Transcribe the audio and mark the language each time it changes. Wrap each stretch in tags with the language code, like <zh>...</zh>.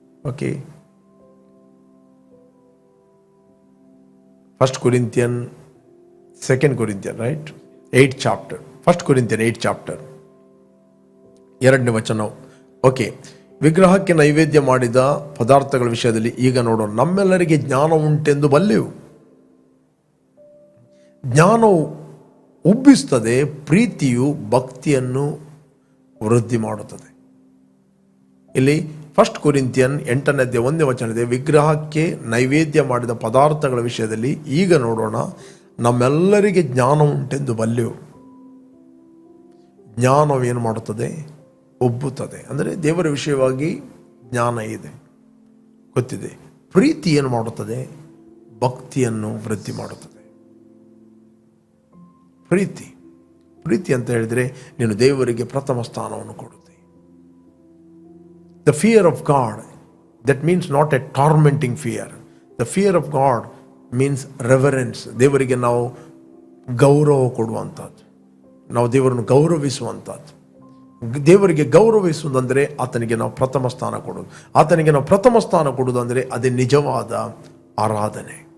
<en>okay, 1 Corinthians 2 Corinthians right 8th chapter 1 Corinthians 8th chapter</en> <kn>2ನೇ ವಚನ. Okay, ವಿಗ್ರಹಕ್ಕೆ ನೈವೇದ್ಯ ಮಾಡಿದ ಪದಾರ್ಥಗಳ ವಿಷಯದಲ್ಲಿ ಈಗ ನೋಡೋಣ. ನಮ್ಮೆಲ್ಲರಿಗೆ ಜ್ಞಾನ ಉಂಟೆಂದು ಬಲ್ಲೆವು. ಜ್ಞಾನವು ಉಬ್ಬಿಸುತ್ತದೆ, ಪ್ರೀತಿಯು ಭಕ್ತಿಯನ್ನು ವೃದ್ಧಿ ಮಾಡುತ್ತದೆ. ಇಲ್ಲಿ 1 Corinthians 8ನೇ ಅಧ್ಯಾಯ 1ನೇ ವಚನದ ವಿಗ್ರಹಕ್ಕೆ ನೈವೇದ್ಯ ಮಾಡಿದ ಪದಾರ್ಥಗಳ ವಿಷಯದಲ್ಲಿ ಈಗ ನೋಡೋಣ. ನಮ್ಮೆಲ್ಲರಿಗೆ ಜ್ಞಾನ ಉಂಟೆಂದು ಬಲ್ಲೆವು. ಜ್ಞಾನವೇನು ಮಾಡುತ್ತದೆ? ಉಬ್ಬುತ್ತದೆ. ಅಂದರೆ ದೇವರ ವಿಷಯವಾಗಿ ಜ್ಞಾನ ಇದೆ, ಗೊತ್ತಿದೆ. ಪ್ರೀತಿ ಏನು ಮಾಡುತ್ತದೆ? ಭಕ್ತಿಯನ್ನು ವೃದ್ಧಿ ಮಾಡುತ್ತದೆ. ಪ್ರೀತಿ ಅಂತ ಹೇಳಿದರೆ ನೀನು ದೇವರಿಗೆ ಪ್ರಥಮ ಸ್ಥಾನವನ್ನು ಕೊಡುತ್ತೆ.</kn> <en>The fear of God, that means not a tormenting fear. The fear of God means reverence.</en> <kn>ದೇವರಿಗೆ ನಾವು ಗೌರವ ಕೊಡುವಂಥದ್ದು, ನಾವು ದೇವರನ್ನು ಗೌರವಿಸುವಂಥದ್ದು. ದೇವರಿಗೆ ಗೌರವಿಸುವುದಂದರೆ ಆತನಿಗೆ ನಾವು ಪ್ರಥಮ ಸ್ಥಾನ ಕೊಡೋದು. ಆತನಿಗೆ ನಾವು ಪ್ರಥಮ ಸ್ಥಾನ ಕೊಡುವುದಂದರೆ ಅದೇ ನಿಜವಾದ ಆರಾಧನೆ.</kn>